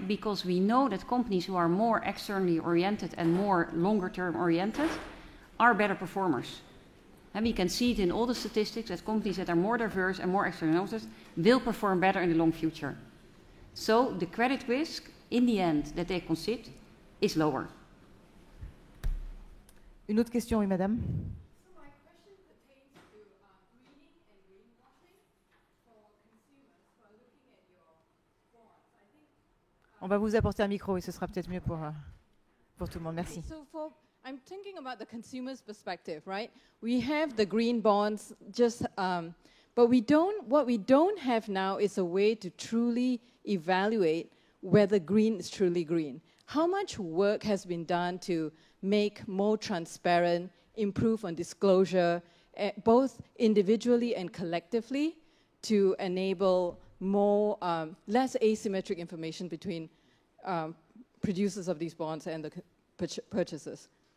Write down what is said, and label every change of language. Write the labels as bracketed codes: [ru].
[en] Because we know that companies who are more externally oriented and more longer term oriented are better performers. And we can see it in all the statistics that companies that are more diverse and more externally oriented will perform better in the long future. So the credit risk, in the end, that they concede is lower. [fr] Une autre question, oui, madame. On va vous apporter un micro et ce sera peut-être mieux pour tout le monde. Merci. [en] So I'm thinking about the consumer's perspective, right? We have the green bonds, but what we don't have now is a way to truly evaluate whether green is truly green. How much work has been done to make more transparent, improve on disclosure, both individually and collectively, to enable more, less asymmetric information between producers of these bonds and the purchasers?